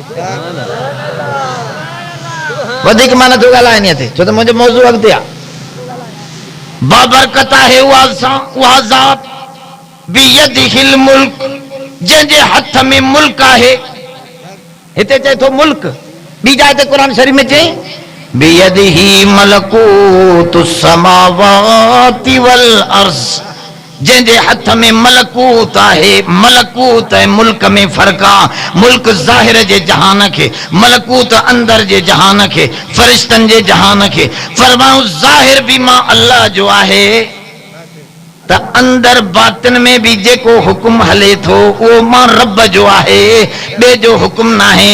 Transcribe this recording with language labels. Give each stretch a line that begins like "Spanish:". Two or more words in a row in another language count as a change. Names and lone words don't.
Sindhi: वधीक मां नथो ॻाल्हायां इन ते, छो त मुंहिंजो मौज़ू अॻिते आहे। बाबरकत आहे उहा ज़ात
Arabic: بيده الملك,
Sindhi: जंहिंजे हथ में मुल्क आहे। हिते चए थो मुल्क, ॿी जाइ ते क़ुर शरीफ़ में चई
Arabic: بيده ملكوت السماوات والأرض,
Sindhi: जंहिंजे हथ में मलकूत आहे। मलकूत ऐं मुल्क में फ़र्क़ु आहे। मुल्क ज़ाहिर जे जहान खे, मलकूत अंदर जे जहान खे, फ़रिश्तनि जे जहान खे। फरमाऊं ज़ाहिर भी मां अल्लाह जो आहे, त अंदर बातिन में भी जेको हुकुम हले थो उहो मां रब जो आहे, ॿिए जो हुकुम न आहे।